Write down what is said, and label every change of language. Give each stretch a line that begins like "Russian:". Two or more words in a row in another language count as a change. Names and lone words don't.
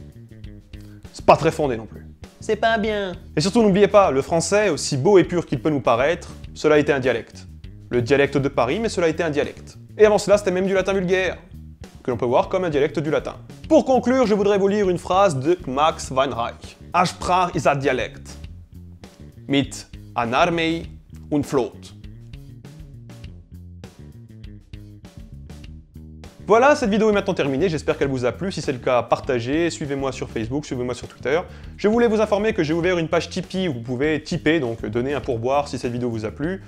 French: C'est pas très fondé non plus. C'est pas bien. Et surtout n'oubliez pas, le français, aussi beau et pur qu'il peut nous paraître, cela a été un dialecte. Le dialecte de Paris, mais cela a été un dialecte. Et avant cela, c'était même du latin vulgaire, que l'on peut voir comme un dialecte du latin. Pour conclure, je voudrais vous lire une phrase de Max Weinreich.
Yiddish: אַ שפּראַך איז אַ דיאַלעקט. מיט אַן אַרמיי און פֿלאָטע.
French: Voilà, cette vidéo est maintenant terminée, j'espère qu'elle vous a plu. Si c'est le cas, partagez, suivez-moi sur Facebook, suivez-moi sur Twitter. Je voulais vous informer que j'ai ouvert une page Tipeee où vous pouvez tiper, donc donner un pourboire si cette vidéo vous a plu.